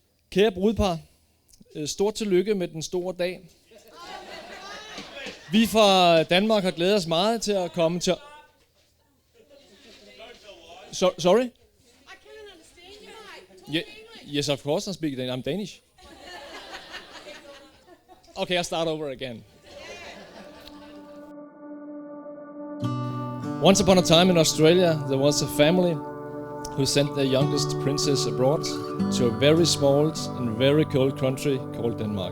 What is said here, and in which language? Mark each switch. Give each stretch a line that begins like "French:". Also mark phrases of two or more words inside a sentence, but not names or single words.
Danish: Kære brudepar, stort tillykke med den store dag. Vi fra Danmark har glædet os meget til at komme til...
English: Sorry? I can't understand you. Yes, of course I speak Danish. I'm Danish. Okay, I'll start over again. Once upon a time in Australia, there was a family who sent their youngest princess abroad to a very small and very cold country called Denmark.